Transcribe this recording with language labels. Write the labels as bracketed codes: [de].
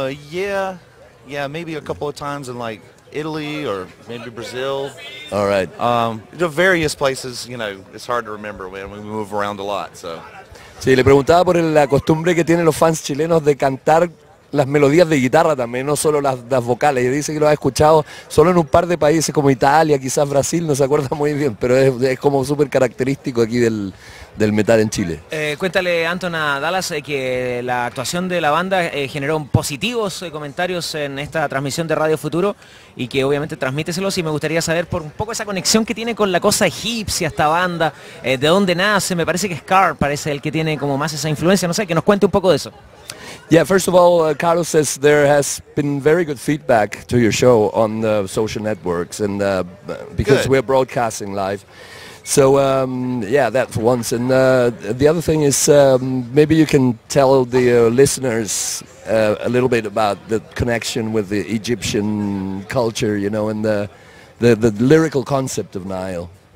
[en] Yeah, maybe a couple of times in like Italy or maybe Brazil. All right. Various places, you know, it's hard to remember when we move around a lot, so. [es] Sí, le preguntaba por la costumbre que tienen los fans chilenos de cantar las melodías de guitarra también, no solo las vocales. Y dice que lo ha escuchado solo en un par de países como Italia, quizás Brasil, no se acuerda muy bien, pero es como súper característico aquí del metal en Chile. Cuéntale, Anton, a Dallas que la actuación de la banda generó positivos comentarios en esta transmisión de Radio Futuro y que obviamente transmíteselos, y me gustaría saber por un poco esa conexión que tiene con la cosa egipcia esta banda, de dónde nace. Me parece que Scar parece el que tiene como más esa influencia, no sé, que nos cuente un poco de eso. [en] Yeah, first of all, Carlos says there has been very good feedback to your show on the social networks, and because we're broadcasting live. So yeah, that for once. And the other thing is maybe you can tell the listeners a little bit about the connection with the Egyptian culture, you know, and the lyrical concept of Nile.